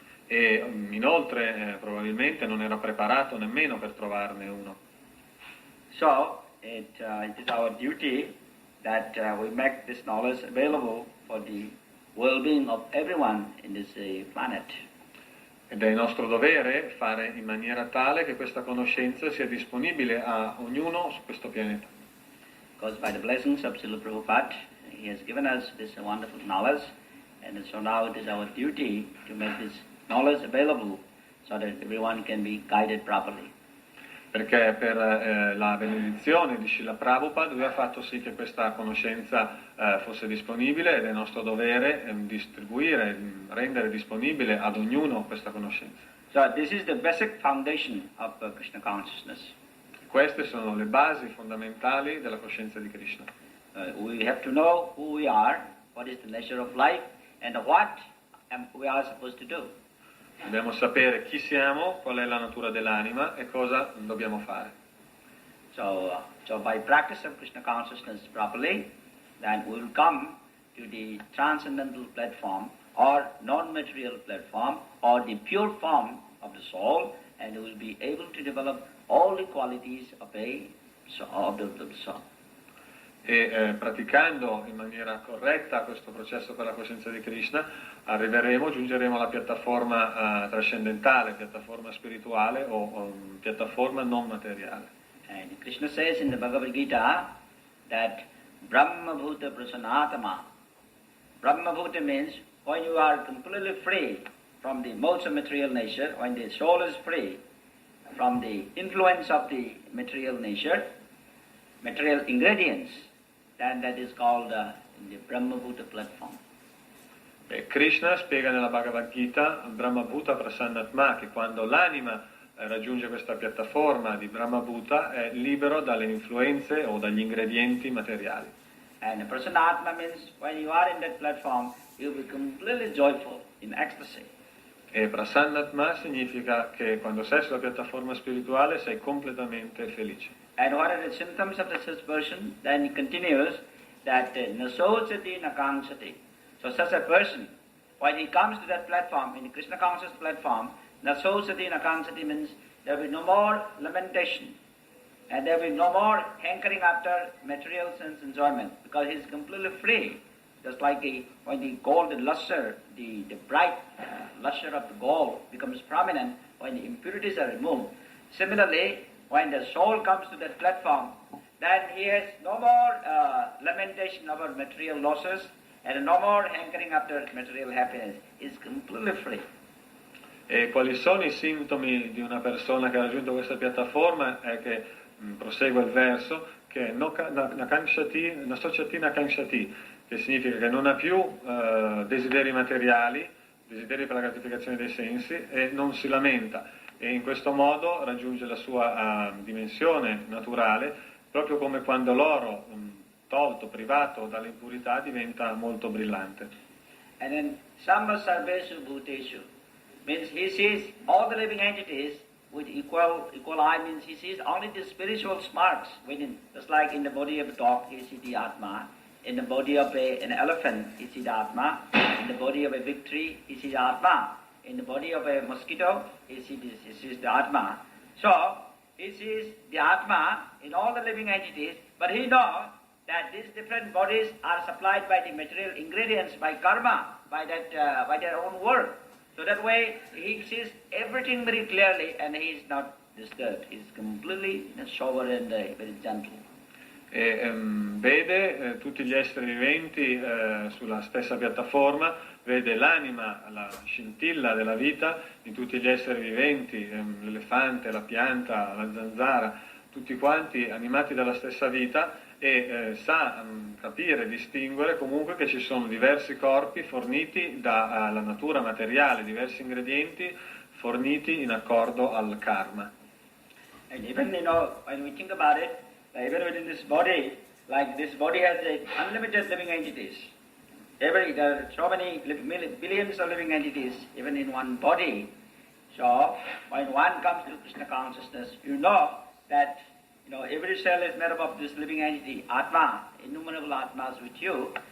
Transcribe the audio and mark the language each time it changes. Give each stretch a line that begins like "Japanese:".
Italian: E inoltre probabilmente non era preparato nemmeno per trovarne uno.
English: So it is our duty that we make this knowledge available for the well-being of everyone in this planet.
Italian: Ed è nostro dovere fare in maniera tale che questa conoscenza sia disponibile a ognuno su questo pianeta.
English: Because by the blessings of Srila Prabhupada, he has given us this wonderful knowledge, and so now it is our duty to make this knowledge available so that everyone can be guided properly.
Italian: Perché per la benedizione di Srila Prabhupada lui ha fatto sì che questa conoscenza fosse disponibile, ed è nostro dovere distribuire, rendere disponibile ad ognuno questa conoscenza.
English: So this is the basic foundation of Krishna consciousness.
Italian: Queste sono le basi fondamentali della coscienza di Krishna.
English: We have to know who we are, what is the nature of life, and what we are supposed to do.
Italian: Dobbiamo sapere chi siamo, qual è la natura dell'anima e cosa dobbiamo fare.
English: So by practice of Krishna consciousness properly, then we will come to the transcendental platform or non-material platform or the pure form of the soul, and we will be able to develop all the qualities of the soul.
Italian: E praticando in maniera corretta questo processo per la coscienza di Krishna giungeremo alla piattaforma trascendentale, piattaforma spirituale o piattaforma non materiale.
English: And Krishna says in the Bhagavad Gita that
Sanskrit: Brahma Bhuta Prasanatama.
English: Brahma Bhuta means when you are completely free from the modes of material nature, when the soul is free from the influence of the material nature, material ingredients, then that is called the Brahma Bhuta platform.
Italian: Krishna spiega nella Bhagavad Gita
Sanskrit: Brahma Bhuta Prasannatma
Italian: che quando l'anima raggiunge questa piattaforma di Brahma Bhuta è libero dalle influenze o dagli ingredienti materiali.
English: And Prasannatma means when you are in that platform, you will be completely joyful, in ecstasy.
Italian: E Prasannatma significa che quando sei sulla piattaforma spirituale sei completamente felice.
English: And what are the symptoms of such person? Then he continues that
Sanskrit: nasocati nakangsati.
English: So such a person, when he comes to that platform, in the Krishna conscious platform,
Sanskrit: nasocati nakangsati
English: means there will be no more lamentation, and there will be no more hankering after material sense enjoyment, because he is completely free. Just like when the gold, the luster, the bright luster of the gold becomes prominent when the impurities are removed. Similarly, when the soul comes to that platform, then he has no more lamentation over material losses and no more hankering after material happiness. He is completely free.
Italian: E quali sono i sintomi di una persona che ha raggiunto questa piattaforma? È che, prosegue il verso, che
Sanskrit: nasocati nakankshati,
Italian: che significa che non ha più desideri materiali, desideri per la gratificazione dei sensi, e non si lamenta. E in questo modo raggiunge la sua dimensione naturale, proprio come quando l'oro tolto, privato dalle impurità, diventa molto brillante.
English: And then
Sanskrit: Samba Sarveshu Bhuteshu
English: means he sees all the living entities with equal eye, means he sees only the spiritual sparks within. Just like in the body of a dog, he sees the Atma. In the body of an elephant, he sees the Atma. In the body of a big tree, he sees the Atma. In the body of a mosquito, he sees the Atma. So, he sees the Atma in all the living entities, but he knows that these different bodies are supplied by the material ingredients, by karma, by their own work. So that way, he sees everything very clearly, and he is not disturbed. He is completely sober and very gentle.
Italian: E vede tutti gli esseri viventi sulla stessa piattaforma, vede l'anima, la scintilla della vita in tutti gli esseri viventi, l'elefante, la pianta, la zanzara, tutti quanti animati dalla stessa vita, e sa capire, distinguere comunque che ci sono diversi corpi forniti dalla natura materiale, diversi ingredienti forniti in accordo al karma.
English: And even, when we think about it, even within this body, like this body has unlimited living entities. There are so many billions of living entities, even in one body. So, when one comes to Krishna consciousness, you know that every cell is made up of this living entity, Atma, innumerable Atmas with you.